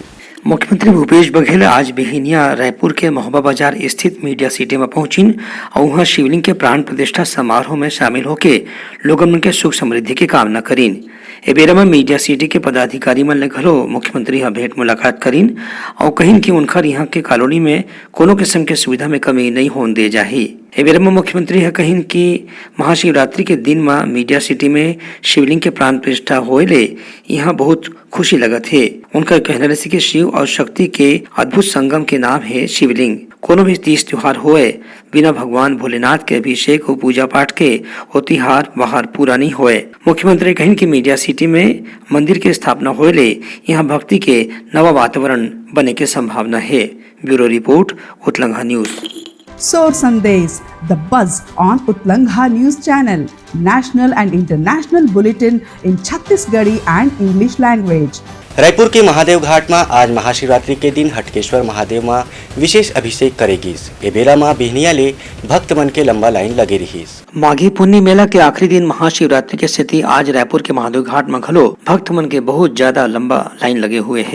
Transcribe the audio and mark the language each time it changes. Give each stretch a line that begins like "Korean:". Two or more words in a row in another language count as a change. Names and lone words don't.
Chhattisgarhi: मुख्यमंत्री भूपेश बघेल आज बिहिनिया रायपुर के मोहबा बाजार स्थित मीडिया सिटी में पहुंचिन और वहां शिवलिंग के प्राण प्रतिष्ठा समारोह में शामिल होके लोगन के सुख समृद्धि की कामना करीन। ए बेरा में मीडिया सिटी के पदाधिकारी मन ले घलो मुख्यमंत्री भेंट मुलाकात करीन और कहिन कि उनकर यहाँ के कॉलोनी में कोनो किस्म के सुविधा में कमी नहीं होने दे जाही। ए बेरा में मुख्यमंत्री कहिन कि महाशिवरात्रि के दिन में मीडिया सिटी में शिवलिंग के प्राण प्रतिष्ठा होए ले यहाँ बहुत खुशी लगत है। उनका कहना रही कि शिव और शक्ति के अद्भुत संगम के नाम है शिवलिंग। कोनो भी तीज त्योहार होए बिना भगवान भोलेनाथ के अभिषेक और पूजा पाठ के वो त्योहार बाहर पूरा नहीं होए। मुख्यमंत्री कहिन कि मीडिया सिटी में मंदिर की स्थापना होए ले यहाँ भक्ति के नवा वातावरण बने के संभावना है।
English: Bureau report, Utlangha News. Soar Sandesh, the buzz on Utlangha News Channel, national and international bulletin in Chhattisgarhi and English language.
Chhattisgarhi: रायपुर के महादेव घाट में आज महाशिवरात्रि के दिन हटकेश्वर महादेव में विशेष अभिषेक करेगी। ए बेरा में बिहनिया ले भक्त मन के लंबा लाइन लगे रही। माघी पुन्नी मेला के आखिरी दिन महाशिवरात्रि के स्थिति आज रायपुर के महादेव घाट में घलो भक्त मन के बहुत ज्यादा लंबा लाइन लगे हुए है।